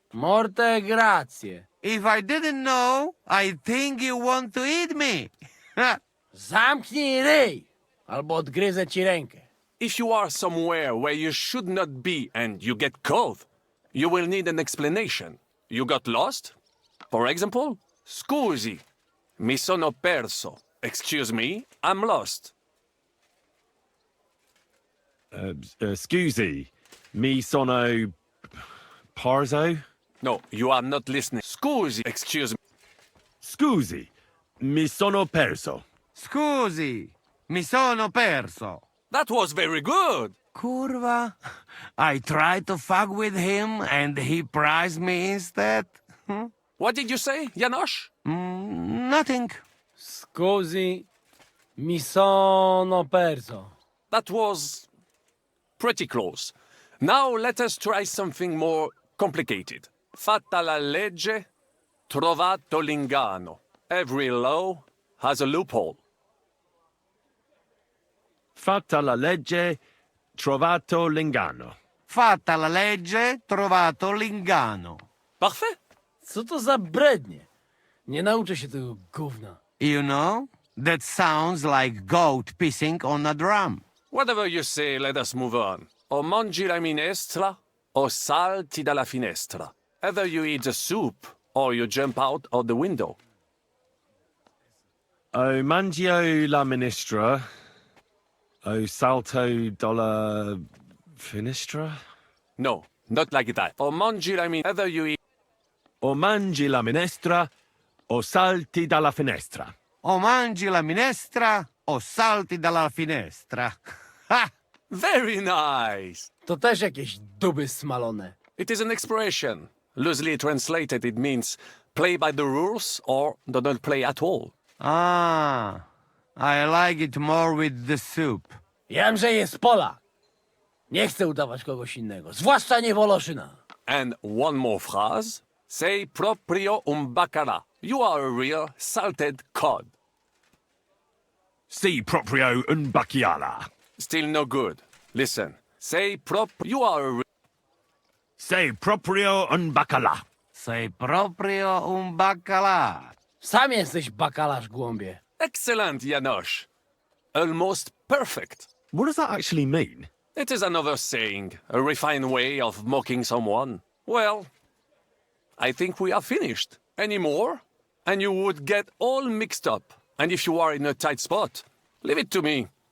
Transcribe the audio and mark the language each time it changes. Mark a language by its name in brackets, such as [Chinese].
[Italian] Morte grazie. [English] If I didn't know, I'd think you want to eat me. [Polish] Zamknij ryj! albo odgryzę ci rękę. [English] If you are somewhere where you should not be and you get caught, you will need an explanation. You got lost? For example, [Italian] scusi, mi sono perso. [English] Excuse me, I'm lost. [Italian] Scusi, mi sono parzo? [English] No, you are not listening. [Italian] Scusi, [English] excuse me. [Italian] Scusi, mi sono perso. Scusi, mi sono perso. [English] That was very good. [Polish] Kurwa. [English] I tried to fuck with him and he prized me instead. What did you say, Janosch? Nothing. Scusi, mi sono perso. That was pretty close. Now let us try something more complicated. [Italian] Fatta la legge, trovato l'ingano. [English] Every law has a loophole. [Italian] Fatta la legge, trovato l'ingano. Fatta la legge, trovato l'ingano. [French] Parfait. [Polish] Co to za brednie? Nie nauczę się tego gówna. [English] You know, that sounds like goat pissing on a drum. Whatever you say, let us move on. [Italian] O mangi la minestra, o salti dalla finestra. [English] Either you eat the soup, or you jump out of the window. [Italian] O mangio la ministra, o salto dalla finestra? [English] No, not like that. [Italian] O mangi la [English] either you eat... [Italian] O mangi la minestra, o salti dalla finestra. O mangi la minestra, o salti dalla finestra. Ha! [English] Very nice. [Polish] To też jakieś duby smalone. [English] It is an expression. Loosely translated, it means play by the rules or do not play at all. Ah, I like it more with the soup. [Polish] Jam, że jest Polak. Nie chcę udawać kogoś innego, zwłaszcza nie Woloszyna. [English] And one more phrase. [Italian] Sei proprio un baccara. [English] You are a real salted cod. [Italian] Si proprio un bacchiala. [English] Still no good. Listen. [Italian] Sei [English] you are a [Italian] Sei proprio un bacala. Sei proprio un baccalà. [Polish] Sam jesteś bakalarz, głąbie. [English] Excellent, Janosch. Almost perfect. What does that actually mean? It is another saying, a refined way of mocking someone. Well, I think we are finished. Any more? And you would get all mixed up. And if you are in a tight spot, leave it to me.